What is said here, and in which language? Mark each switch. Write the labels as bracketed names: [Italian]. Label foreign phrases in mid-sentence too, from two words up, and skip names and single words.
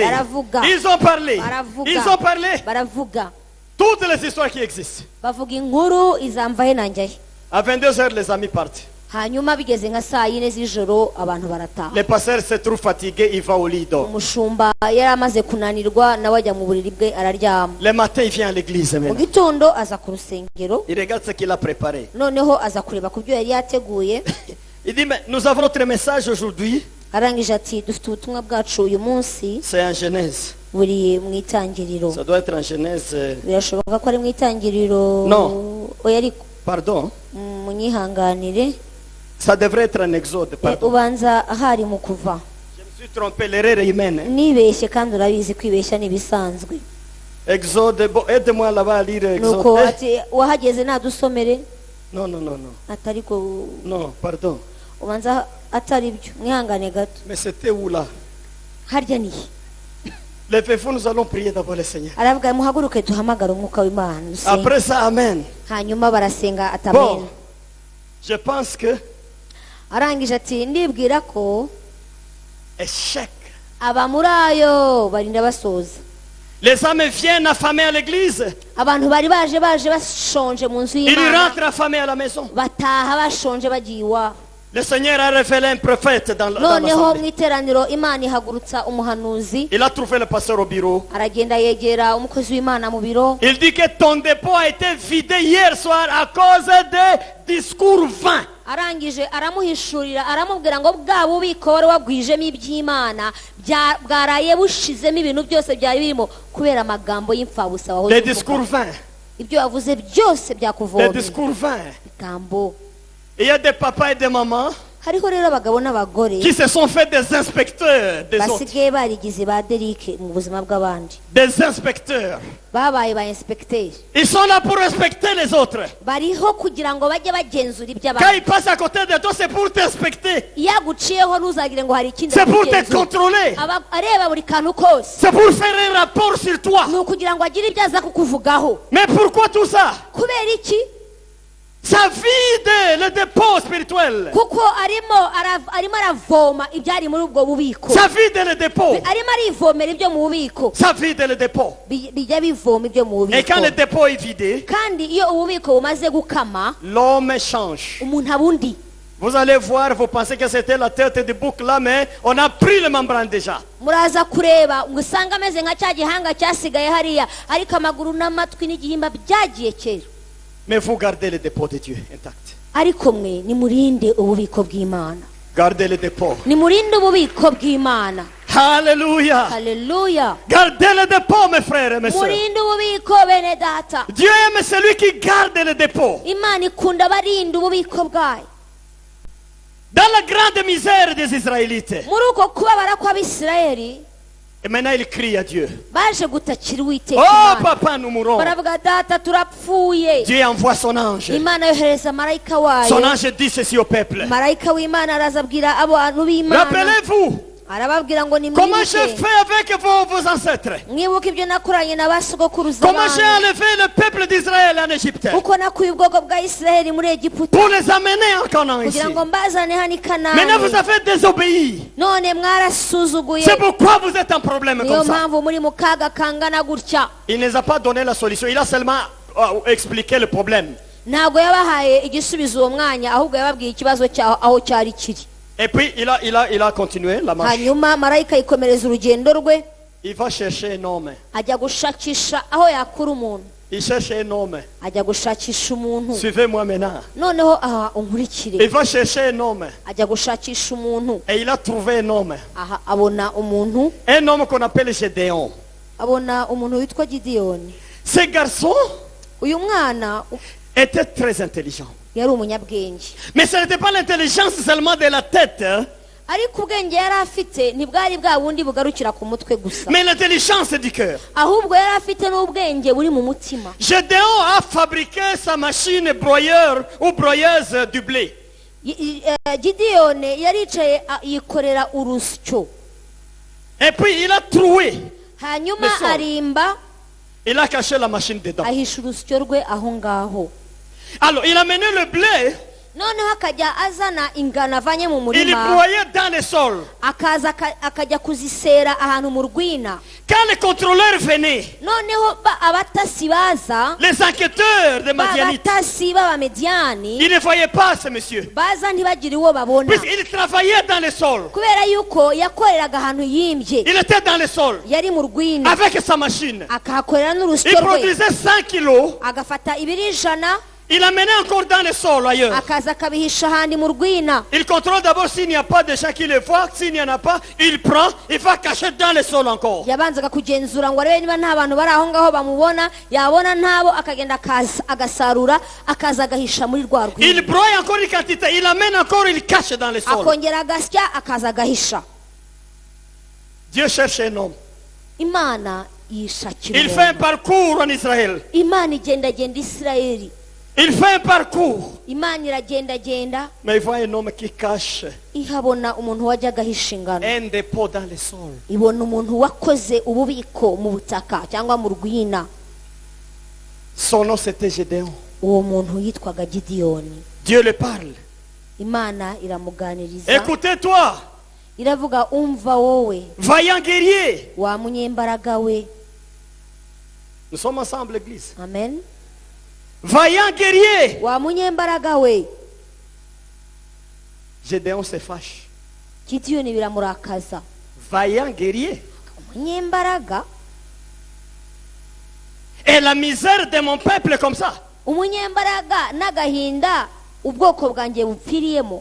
[Kinyarwanda] Baravuga. [French] Ils ont parlé. [Kinyarwanda] Baravuga. [French] Ils ont parlé. [Kinyarwanda] Baravuga. [French] Toutes les histoires qui existent. [Kinyarwanda] Bavuga inkuru izamvahe nanjye. [French] À 22h, les amis partent. [Kinyarwanda] Hanyuma bigeze nka saa 4 z'ijoro abantu barataha. [French] Le pasteur se trouve fatigué, il va au lit d'eau. [Kinyarwanda] Umushumba yari amaze kunanirwa nawe ajya mu buriri bwe araryama. [French] Le matin, il vient à l'église. [Kinyarwanda] Mu [French] Maintenant. [Kinyarwanda] gitondo aza ku rusengero, [French] Il regarde ce qu'il a préparé. [Kinyarwanda] noneho aza kureba ku byo yari yateguye. [French] Il dit, mais nous avons notre message aujourd'hui. [Kinyarwanda] Arangije ati dufite ubutumwa bwacu uyu munsi [French] C'est en Genèse. [Kinyarwanda] buri mu itangiriro. [French] Ça doit être en Genèse. [Kinyarwanda] Birashoboka ko ari mu itangiriro. [French] No. [Kinyarwanda] Oya ariko [French] Pardon. [Kinyarwanda] munyihanganire. [French] Ça devrait être en Exode. Pardon. [Kinyarwanda] Ubanza ahari mu kuva. [French] Je me suis trompé, l'erreur humaine. [Kinyarwanda] Nibeshye kandi urabizi kwibeshya n'ibisanzwe. [French] Exode, bon, aide-moi là-bas à lire [Kinyarwanda] nuko [French] Exode. [Kinyarwanda] ati wahageze nadusomere [French] Non, non, non, non. [Kinyarwanda] atari ko [French] Non, pardon. [Kinyarwanda] ubanza atari byo mwihangane gato [French] Mais c'était où là? [Kinyarwanda] harya ni [French] Levez-vous, nous allons prier d'abord le Seigneur. [Kinyarwanda] aravuga muhaguruke duhamagara umwuka w'Imana dusenge. [French] Après ça, Amen. [Kinyarwanda] hanyuma barasenga [French] Bon, [Kinyarwanda] atamena [French] je pense que [Kinyarwanda] arangije ati ndibwira ko [French] échec. [Kinyarwanda] aba muri ayo barinda basoza [French] Les âmes viennent affamées à l'église. [Kinyarwanda] abantu bari baje bashonje mu nzu [French] Ils [Kinyarwanda] y'Imana [French] rentrent affamés à la maison. [Kinyarwanda] bataha bashonje bagiye iwabo [French] Le Seigneur a révélé un prophète dans [Kinyarwanda] noneho [French] l'assemblée. [Kinyarwanda] mu iteraniro Imana ihagurutsa umuhanuzi [French] Il a trouvé le pasteur au bureau. [Kinyarwanda] aragenda yegera umukozi w'Imana mu biro [French] Il dit que ton dépôt a été vidé hier soir à cause des discours vains. [Kinyarwanda] arangije aramuhishurira aramubwira ngo bwa bubiko wari wagwijemo iby'Imana bwaraye bushizemo ibintu byose byari birimo kubera amagambo y'imfabusa wahoze [French] Les [Kinyarwanda] uvuga. [French] discours vains. [Kinyarwanda] ibyo wavuze byose [French] Les [Kinyarwanda] byakuvomye [French] discours vains. [Kinyarwanda] bigambo [French] Il y a des papas et des mamans [Kinyarwanda] hariho rero abagabo n'abagore [French] qui se sont fait des inspecteurs des autres. [Kinyarwanda] basigaye barigize ba Derike mu buzima bw'abandi [French] Des inspecteurs. [Kinyarwanda] babaye ba inspecteurs [French] Ils sont là pour respecter les autres. [Kinyarwanda] bariho kugira ngo bajye bagenzura [French] Quand [Kinyarwanda] iby'abandi [French] ils passent à côté de toi, c'est pour t'inspecter. [Kinyarwanda] iyo aguciyeho ntuzagire ngo hari ikindi [French] C'est pour te [Kinyarwanda] akugenzura. [French] contrôler. [Kinyarwanda] Aba areba buri kantu kose [French] C'est pour faire un rapport sur toi. [Kinyarwanda] ni ukugira ngo agire ibyo aza kukuvugaho [French] Mais pourquoi tout ça? [Kinyarwanda] kubera iki [French] Ça vide le dépôt spirituel. [Kinyarwanda] kuko arimo aravoma ibyari muri ubwo bubiko [French] Ça vide le dépôt. [Kinyarwanda] arimo arivomera ibyo mu bubiko [French] Ça vide le dépôt. [Kinyarwanda] bijya bivoma ibyo mu [French] Et quand le [Kinyarwanda] bubiko [French] dépôt est vidé, [Kinyarwanda] kandi iyo ububiko bumaze gukama [French] l'homme change. [Kinyarwanda] umuntu aba undi [French] Vous allez voir, vous pensez que c'était la tête du bouc là, mais on a pris le membrane déjà. [Kinyarwanda] muraza kureba ngo usange ameze nka cya gihanga cyasigaye hariya ariko amaguru n'amatwi n'igihimba byagiye kera [French] Mais vous gardez le dépôt de Dieu intact. [Kinyarwanda] ariko mwe nimurinde ububiko bw'Imana [French] Gardez le dépôt. [Kinyarwanda] nimurinde ububiko bw'Imana [French] Alléluia. [Kinyarwanda] haleluya [French] Gardez le dépôt, mes frères et mes sœurs. [Kinyarwanda] murinde ububiko bene data [French] Dieu aime celui qui garde le dépôt. [Kinyarwanda] Imana ikunda abarinda ububiko bwayo [French] Dans la grande misère des Israélites. [Kinyarwanda] muri uko kubabara kw'Abisirayeli [French] Et maintenant, il crie à Dieu. [Kinyarwanda] baje gutakira Uwiteka [French] Oh, [Kinyarwanda] Imana [French] papa, nous mourons. [Kinyarwanda] baravuga data turapfuye [French] Dieu envoie son ange. [Kinyarwanda] Imana yohereza marayika [French] Son [Kinyarwanda] wayo [French] ange dit ceci au peuple. [Kinyarwanda] marayika w'Imana araza abwira abantu b'Imana [French] Rappelez-vous [Kinyarwanda] arababwira ngo [French] comment j'ai [Kinyarwanda] nimwibuke [French] fait avec vos ancêtres. [Kinyarwanda] mwibuke ibyo nakoranye na ba sogokuruza [French] Comment j'ai [Kinyarwanda] banyu [French] enlevé le peuple d'Israël en Égypte. [Kinyarwanda] uko nakuye ubwoko bwa Isirayeli muri Egiputa [French] Pour les amener en Canaan ici. [Kinyarwanda] kugira ngo mbazane hano i [French] Maintenant, vous [Kinyarwanda] Kanani [French] avez désobéi. [Kinyarwanda] none mwarasuzuguye [French] C'est pourquoi vous êtes en problème [Kinyarwanda] niyo [French] comme ça. [Kinyarwanda] mpamvu muri mu kaga kangana gutya [French] Il ne nous a pas donné la solution. Il a seulement expliqué le problème. [Kinyarwanda] ntabwo yabahaye igisubizo uwo mwanya ahubwo yababwiye ikibazo cyaho aho cyari kiri [French] Et puis, il a continué la marche. [Kinyarwanda] hanyuma marayika yikomereza urugendo rwe [French] Il va chercher un homme. [Kinyarwanda] ajya gushakisha aho yakura umuntu [French] Il cherche un homme. [Kinyarwanda] ajya gushakisha umuntu [French] Suivez-moi maintenant. [Kinyarwanda] noneho aha unkurikire [French] Il va chercher un homme. [Kinyarwanda] ajya gushakisha umuntu [French] Et il a trouvé un homme. [Kinyarwanda] aha abona umuntu [French] Un homme qu'on appelle Gédéon. [Kinyarwanda] abona umuntu witwa Gideyoni [French] Ce garçon [Kinyarwanda] uyu mwana [French] était très intelligent. [Kinyarwanda] yari umunyabwenge [French] Mais ce n'était pas l'intelligence seulement de la tête, hein, [Kinyarwanda] ariko ubwenge yari afite ntibwari bwa bundi bugarukira ku mutwe gusa [French] mais l'intelligence du cœur. [Kinyarwanda] ahubwo yari afite n'ubwenge buri mu mutima [French] Gédéon a fabriqué sa machine broyeur ou broyeuse du blé. [Kinyarwanda] Gideyoni yaricaye yikorera urusyo [French] Et puis il a troué. [Kinyarwanda] hanyuma [French] Le sol. [Kinyarwanda] arimba [French] Il a caché la machine dedans. [Kinyarwanda] ahisha urusyo rwe aho ngaho [French] Alors il a mené le blé. [Kinyarwanda] noneho akajya azana ingano avanye mu [French] Il [Kinyarwanda] murima [French] broyait dans le sol. [Kinyarwanda] akaza akajya kuzisera ahantu mu rwina [French] Quand les contrôleurs venaient, [Kinyarwanda] noneho abatasi baza [French] les enquêteurs de Madianites, [Kinyarwanda] abatasi b'abamediyani [French] ils ne voyaient pas ce monsieur. [Kinyarwanda] baza ntibagire uwo babona [French] Puisqu'il travaillait dans le sol. [Kinyarwanda] kubera yuko yakoreraga ahantu yimbye [French] Il était dans le sol [Kinyarwanda] yari mu rwina [French] avec sa machine. [Kinyarwanda] akahakorera [French] Il [Kinyarwanda] n'urusyo rwe [French] produisait 100 kilos. [Kinyarwanda] agafata ibiri ijana [French] Il amenait encore dans le sol ailleurs. [Kinyarwanda] akaza akabihisha ahandi mu rwina [French] Il contrôle d'abord s'il n'y a pas de gens qui le voient. S'il n'y en a pas, il prend, il va cacher dans le sol encore. [Kinyarwanda] yabanzaga kugenzura ngo arebe niba nta bantu bari aho ngaho bamubona yabona ntabo akagenda agasarura akaza agahisha muri rwa [French] Il [Kinyarwanda] rwina [French] broie encore une quantité. Il amène encore, il cache dans le sol. [Kinyarwanda] akongera agasya akaza agahisha [French] Dieu cherche un homme. [Kinyarwanda] imana yishakira [French] Il fait un [Kinyarwanda] umuntu. [French] parcours en Israël. [Kinyarwanda] Imana igendagenda Isirayeli, [French] Il fait un parcours. [Kinyarwanda] Imana iragendagenda [French] Mais il voit un homme qui cache [Kinyarwanda] ihabona umuntu wajyaga ahisha ingano, [French] un dépôt dans le sol. [Kinyarwanda] ibona umuntu wakoze ububiko mu butaka cyangwa mu rwina. [French] Son nom c'était Gédéon. [Kinyarwanda] Uwo muntu yitwaga Gideyoni. [French] Dieu le parle. [Kinyarwanda] Imana iramuganiriza [French] Écoutez-toi, [Kinyarwanda] iravuga, umva wowe [French] vaillant guerrier. [Kinyarwanda] wa munyembaraga we. [French] Nous sommes ensemble, l'église. [Kinyarwanda] Amen. [French] Vaillant guerrier. [Kinyarwanda] Wa munyembaraga we. [French] Gédéon se fâche. [Kinyarwanda] Gideyoni biramurakaza. [French] Vaillant guerrier. [Kinyarwanda] Umunyembaraga, [French] Et la misère de mon peuple comme ça. [Kinyarwanda] umunyembaraga n'agahinda ubwoko bwanjye bupfiriyemo.